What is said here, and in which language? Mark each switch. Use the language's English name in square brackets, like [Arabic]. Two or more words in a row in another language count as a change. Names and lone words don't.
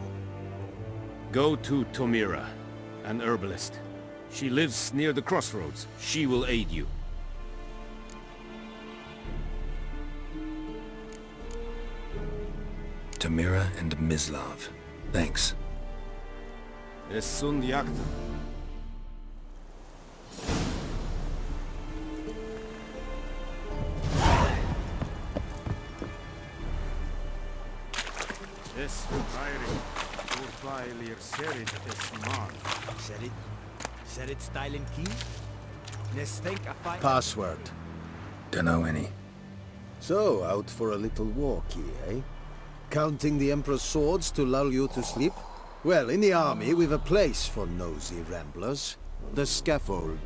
[English] Go to Tomira, an herbalist. She lives near the crossroads. She will aid you. Tomira and Mislav. Thanks. Es sunt jagd. Es Irie. Urpailir serit es man. Serit stylen key? Nestenk a fight. Password. Dunno any. So, out for a little walkie, eh? Counting the Emperor's swords to lull you to sleep? Well, in the army, we've a place for nosy ramblers. The scaffold.